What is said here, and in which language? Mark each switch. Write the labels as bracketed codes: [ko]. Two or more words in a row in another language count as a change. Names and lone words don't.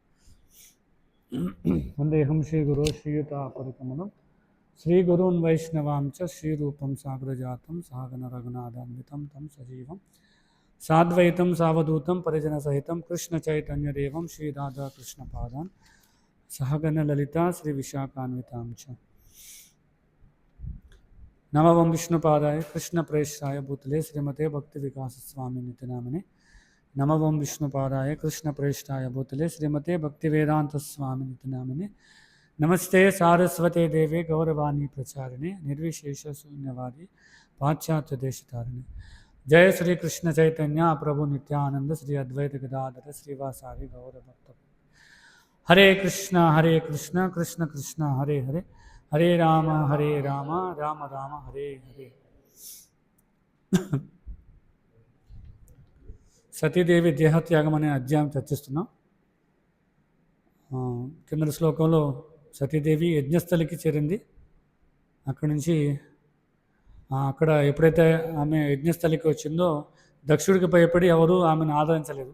[sa] వందేహం శ్రీగురో శ్రీయుతాపరికమలం శ్రీగురూన్ వైష్ణవాం చ శ్రీరూపం సాగ్రజాతం సాగన రఘునాథాన్వితం తం సజీవం సాద్వైతం సావధూతం పరిజనసహితం కృష్ణ చైతన్యదేవం శ్రీరాధాకృష్ణపాదాన్ సహగణ లలితా శ్రీ విశాఖాన్వితాం చ. नमो ओं विष्णुपादाय कृष्णप्रेष्ठाय भूतले श्रीमते भक्तिविकासस्वामी नित्यनामिने नमो ओं विष्णुपादाय कृष्णप्रेष्ठाय भूतले श्रीमते भक्तिवेदान्तस्वामी नित्यनामिने नमस्ते सारस्वते देवे गौरवाणी प्रचारिणे निर्विशेषशून्यवादी पाश्चात्यदेशतारिणे जय श्री कृष्ण चैतन्य प्रभु नित्यानंद श्री अद्वैत गदाधर श्रीवासादि गौरभक्त हरे कृष्ण कृष्ण कृष्ण हरे हरे हरे राम राम राम हरे हरे [te] సతీదేవి దేహత్యాగం అనే అధ్యాయం చర్చిస్తున్నాం. కింద శ్లోకంలో సతీదేవి యజ్ఞస్థలికి చేరింది. అక్కడి నుంచి అక్కడ ఎప్పుడైతే ఆమె యజ్ఞస్థలికి వచ్చిందో దక్షుడికి భయపడి ఎవరు ఆమెను ఆదరించలేదు.